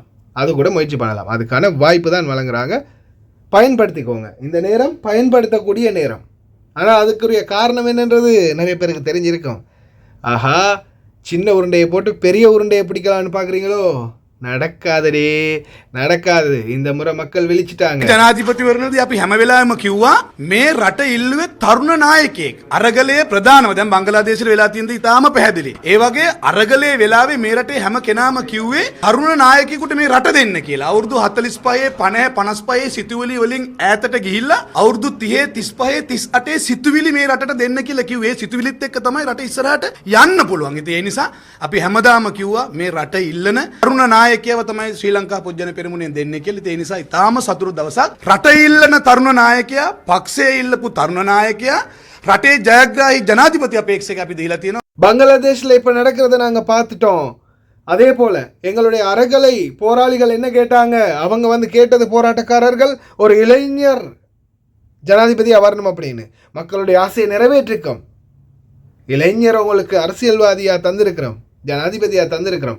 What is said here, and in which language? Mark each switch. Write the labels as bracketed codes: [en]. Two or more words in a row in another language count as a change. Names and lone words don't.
[ta] அது கூட முயற்சி பண்ணலாம். அதுக்கான வாய்ப்பு தான் வழங்குறாங்க. பயன்படுத்திக்கோங்க. இந்த நேரம் பயன்படுத்தக்கூடிய நேரம். ஆனால் அதுக்குரிய காரணம் என்னன்றது நிறைய பேருக்கு தெரிஞ்சிருக்கும். ஆஹா, சின்ன உருண்டையை போட்டு பெரிய உருண்டையை பிடிக்கலான்னு பார்க்குறீங்களோ? நடக்காதே, நடக்காது. இந்த முறை மக்கள் விழிச்சிட்டாங்க. [si] ජනාධිපතිවරණදී අපි හැම වෙලාවෙම කිව්වා මේ රට ඉල්ලුවේ තරුණ නායකයෙක්. අරගලයේ ප්‍රධානම දැන් බංගලාදේශෙ වෙලා තියෙන දේ ඉතාම පැහැදිලි. ඒ වගේ අරගලයේ වෙලාවේ මේ රටේ හැම කෙනාම කිව්වේ තරුණ නායකයෙකුට මේ රට දෙන්න කියලා. අවුරුදු 45 50 55 සිතුවිලි වලින් ඈතට ගිහිල්ලා අවුරුදු 30 35 38 සිතුවිලි මේ රටට දෙන්න කියලා කිව්වේ. සිතුවිලිත් එක්ක තමයි රට ඉස්සරහට යන්න පුළුවන්. ඉතින් ඒ නිසා අපි හැමදාම කිව්වා මේ රට ඉල්ලන තරුණ නායකයව තමයි ශ්‍රී ලංකා පොජ්ජන පෙරමුණෙන් දෙන්නේ කියලා. ඒ නිසා ඉතාම සතුරු දවසක්. රට ඉල්ලන තරුණ නායකයා, පක්ෂයේ ඉල්ලපු තරුණ නායකයා, රටේ ජයග්‍රාහී ජනාධිපති අපේක්ෂක අපි දීලා තියෙනවා. [ta] பங்களாதேஷில் இப்போ நடக்கிறத நாங்கள் பார்த்துட்டோம். அதே போல் எங்களுடைய அறகலை போராளிகள் என்ன கேட்டாங்க? அவங்க வந்து கேட்டது, போராட்டக்காரர்கள், ஒரு இளைஞர் ஜனாதிபதியாக வரணும் அப்படின்னு மக்களுடைய ஆசையை நிறைவேற்றிருக்கோம். இளைஞர் உங்களுக்கு அரசியல்வாதியாக தந்திருக்கிறோம், ஜனாதிபதியாக தந்திருக்கிறோம்.